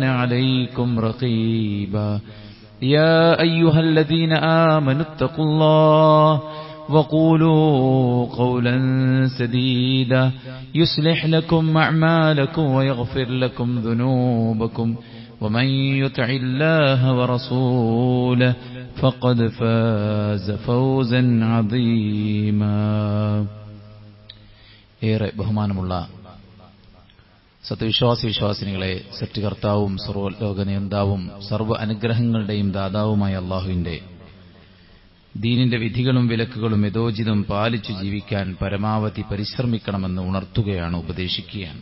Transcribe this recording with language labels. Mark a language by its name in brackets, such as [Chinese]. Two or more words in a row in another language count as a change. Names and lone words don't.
[Arabic] عليكم رقيبا يا أيها الذين آمنوا اتقوا الله وقولوا قولا سديدا يصلح لكم أعمالكم ويغفر لكم ذنوبكم ومن يطع الله ورسوله فقد فاز فوزا عظيما [Malayalam] ഏറെ ബഹുമാനമുള്ള സത്യവിശ്വാസി വിശ്വാസിനികളെ, സൃഷ്ടികർത്താവും സർവ്വലോകനിയന്താവും സർവ്വ അനുഗ്രഹങ്ങളുടെയും ദാതാവുമായ അള്ളാഹുവിന്റെ ദീനിന്റെ വിധികളും വിലക്കുകളും യഥോചിതം പാലിച്ചു ജീവിക്കാൻ പരമാവധി പരിശ്രമിക്കണമെന്ന് ഉണർത്തുകയാണ്, ഉപദേശിക്കുകയാണ്.